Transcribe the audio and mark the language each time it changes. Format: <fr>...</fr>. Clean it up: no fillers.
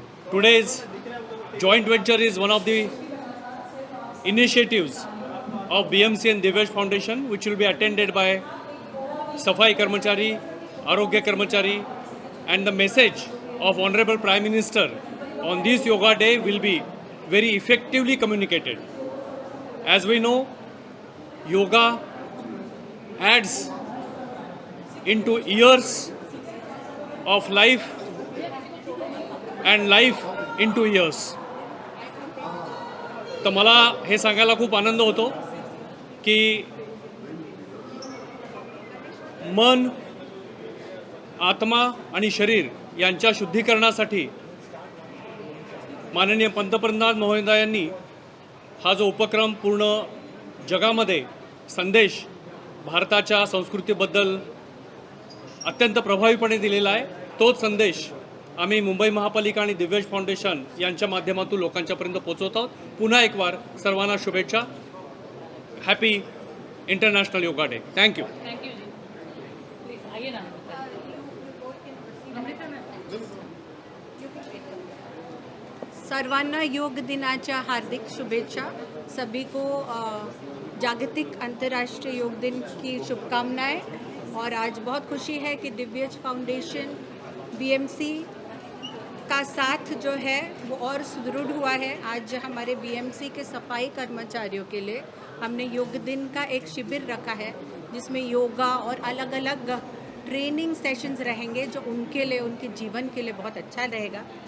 <en>Today's joint venture is one of the initiatives of BMC and Divyansh Foundation, which will be attended by Safai Karmachari, Arogya Karmachari, and the message of Honorable Prime Minister on this Yoga Day will be very effectively communicated. As we know, yoga adds into years of life and life into years.</en> <mr>तर मला हे सांगायला खूप आनंद होतो की मन, आत्मा आणि शरीर यांच्या शुद्धीकरणासाठी माननीय पंतप्रधान महोदयांनी हा जो उपक्रम पूर्ण जगामध्ये संदेश भारताच्या संस्कृतीबद्दल अत्यंत प्रभावीपणे दिलेला आहे. तोच संदेश आम्ही मुंबई महापालिका आणि दिव्यांश फाउंडेशन यांच्या माध्यमातून लोकांच्यापर्यंत पोहोचवत आहोत. पुन्हा एक बार सर्वांना शुभेच्छा.</mr> <en>Happy international yoga day. Thank you. Thank you</en> <hi>ji. Please आइए ना.</hi> <mr>सर्वांना योग दिनाच्या हार्दिक शुभेच्छा.</mr> <hi>सभी को जागतिक अंतर्राष्ट्रीय योग दिन की शुभकामनाएं. और आज बहुत खुशी है कि दिव्यांश फाउंडेशन बीएमसी का साथ जो है वो और सुदृढ़ हुआ है. आज हमारे बीएमसी के सफाई कर्मचारियों के लिए हमने योग दिन का एक शिविर रखा है जिसमें योगा और अलग अलग ट्रेनिंग सेशंस रहेंगे जो उनके लिए, उनके जीवन के लिए बहुत अच्छा रहेगा.</hi>